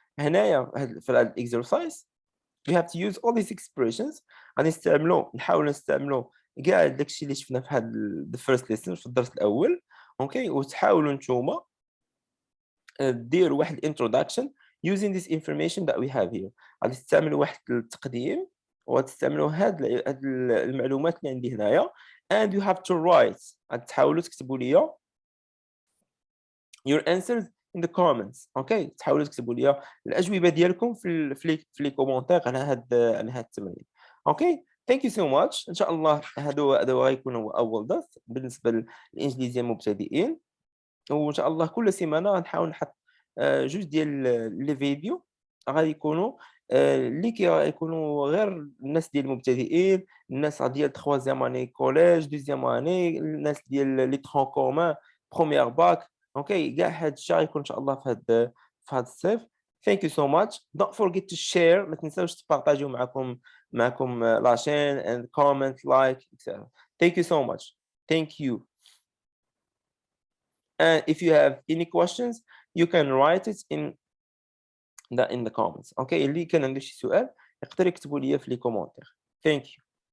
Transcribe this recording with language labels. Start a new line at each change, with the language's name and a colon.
Arabic: هنايا في هذا
English: exercise we have to use all these expressions.
Arabic: نحاول نستعملو كاع داكشي اللي شفنا في هذا
English: the first lesson
Arabic: في الدرس الاول. اوكي وتحاولوا نتوما ديروا واحد
English: introduction using this information that we have here.
Arabic: غادي تستعملوا واحد التقديم وتستعملوا هاد المعلومات اللي عندي هنايا
English: and you have to write.
Arabic: غادي تحاولوا تكتبوا لي
English: your answers in the comments.
Arabic: اوكي تحاولوا تكتبوا لي الاجوبه ديالكم في لي كومونتير على هاد التمرين. اوكي
English: thank you so much.
Arabic: ان شاء الله هادو غيكونوا اول درس بالنسبه للانجليزيه المبتدئين، وان شاء الله كل سيمانه غنحاول نحط جوج ديال لي فيديو غادي يكونوا اللي كيكونوا غير الناس ديال المبتدئين، الناس ديال 3 اني كوليج، 2 اني، الناس ديال لي ترون كومان، بروميير باك. اوكي كاع هاد الشيء غيكون ان شاء الله في هاد الصيف.
English: Thank you so much. Don't forget to share.
Arabic: ما تنساوش تبارطاجيو معكم لاشين
English: and comment like etc. Thank you so much. Thank you. And if you have any questions you can write it in the comments. Okay
Arabic: اللي كان عنده شي سؤال يقدر يكتبوا لي في لي كومونتير.
English: Thank you.